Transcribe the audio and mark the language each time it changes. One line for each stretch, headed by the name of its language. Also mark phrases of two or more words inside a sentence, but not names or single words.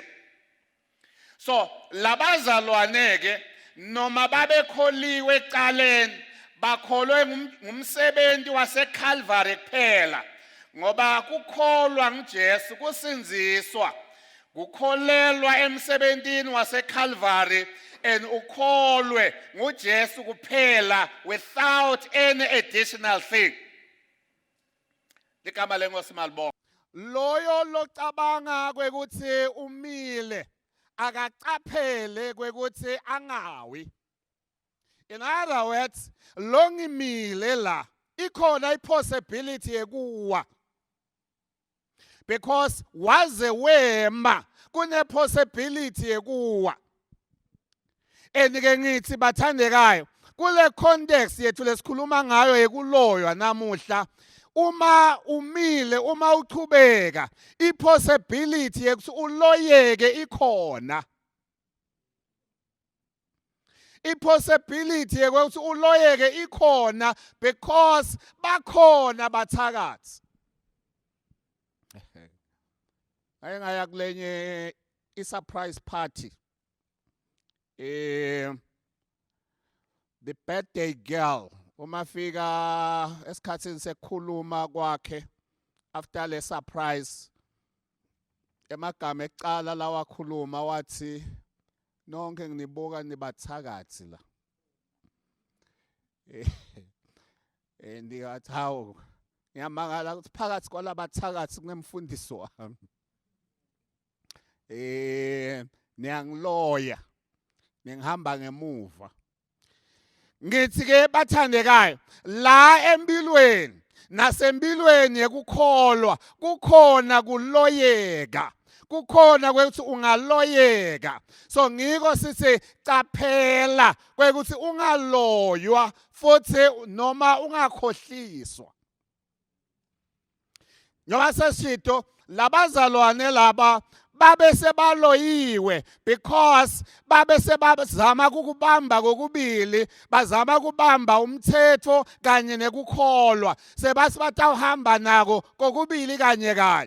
Swati: So labazalwane ke noma babekholiwe ecaleni bakholwe ngumsebenzi waseCalvary kuphela ngoba kukholwa nguJesu kusinziswa kukholelwa emsebenzini waseCalvary and ukholwe nguJesu kuphela
English: without any additional thing.
Swati: Ligama lenkosi malibonga. Loyo locabanga kwekuthi umile akacaphele kwekuthi angawi.
English: In other words,
Swati: longimile la ikhona ipossibility yekuwa. Because waze wema kune possibility yekuwa. Enike ngithi bathandekayo kule context yethu lesikhuluma ngayo yekuloywa namuhla uma umile uma uchubeka ipossibility yekuthi uloyeke ikhona. Ipossibility yekuthi uloyeke ikhona because bakhona bathakathi. Ayengaya kulenye surprise party.
English: The birthday girl
Swati: uma fika esikhathini sekhuluma kwakhe after le surprise emagama ecala lawa khuluma wathi nonke nginibuka nibathakathi la. Ndiyathi hawo ngiyamangala ukuthi phakathi kwalabathakathi kunemfundiso wami. Niyangiloya ngihamba ngemuva. Ngithi ke bathandekayo la empilweni nasempilweni yekukholwa kukhona kuloyeka. Kukhona kwekuthi ungaloyeka. So ngiko sithi caphela kwekuthi ungaloywa futhi noma ungakhohliswa. Ngoba sesishito labazalwane laba babe sebaloyiwe because babe sebazama ukubamba kokubili bazama kubamba umthetho kanye nekukholwa sebasi batawuhamba nako kokubili kanye kanye.